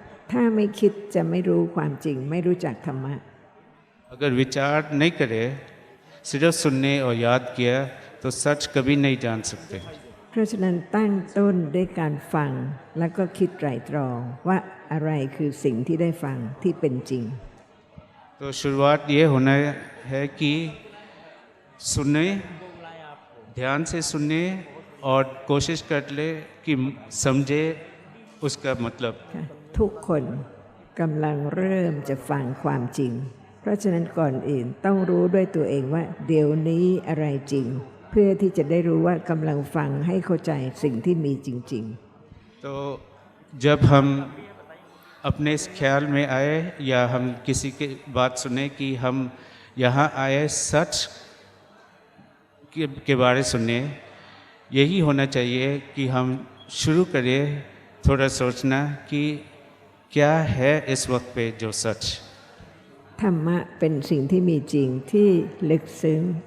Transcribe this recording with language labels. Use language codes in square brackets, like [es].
[th] ถ้าไม่คิดจะไม่รู้ความจริงไม่รู้จักธรรมะ [hi] अगर विचार नहीं करे, सिर्फ सुनने और याद किया तो सच कभी नहीं जान सकते। [th] เพราะฉะนั้นตั้งต้นด้วยการฟังแล้วก็คิดไตร่ตรองว่าอะไรคือสิ่งที่ได้ฟังที่เป็นจริง [hi] तो शुरुआत ये होना है कि सुने, ध्यान से सुने और कोशिश कर ले कि समझे उसका मतलब। [th] ทุกคนกำลังเริ่มจะฟังความจริง เพราะฉะนั้นก่อนอื่นต้องรู้ด้วยตัวเองว่าเดี๋ยวนี้อะไรจริง เพื่อที่จะได้รู้ว่ากำลังฟังให้เข้าใจสิ่งที่มีจริง [hi] तो जब हम अपने इस ख्याल में आए या हम किसी की बात सुने कि हम यहाँ आए सच के बारे सुने, यही होना चाहिए कि हम शुरू करें थोड़ा सोचना कि क्या है इस वक्त पे जो सच। [th] ๆธรรมะเป็นสิ่งที่มีจริงที่ลึกซึ้ง